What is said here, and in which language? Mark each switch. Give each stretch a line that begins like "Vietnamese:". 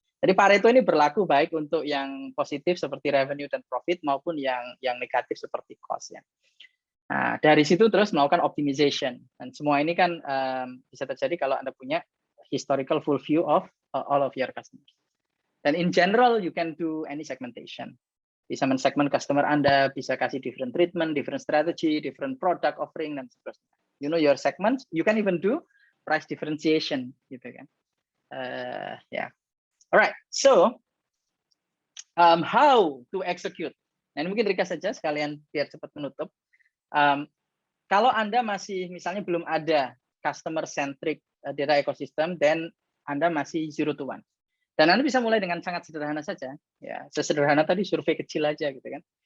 Indonesian: Jadi Pareto ini berlaku baik untuk yang positif seperti revenue dan profit maupun yang negatif seperti cost ya. Nah, dari situ terus melakukan optimization dan semua ini kan bisa terjadi kalau Anda punya
English: historical full view of all of your customers. Dan in general you can do any segmentation.
Indonesian: Bisa men-segment customer Anda, bisa kasih
English: different treatment, different strategy, different product offering
Indonesian: dan seterusnya.
English: You know your segments, you can even do price differentiation
Indonesian: gitu kan.
English: Yeah. Alright, so how to execute?
Indonesian: Nah, ini mungkin ringkas saja sekalian biar cepat menutup. Kalau Anda masih misalnya belum ada customer centric data ecosystem, dan Anda masih 0 to 1. Dan Anda bisa mulai dengan sangat sederhana saja, ya sesederhana tadi survei kecil aja gitu kan.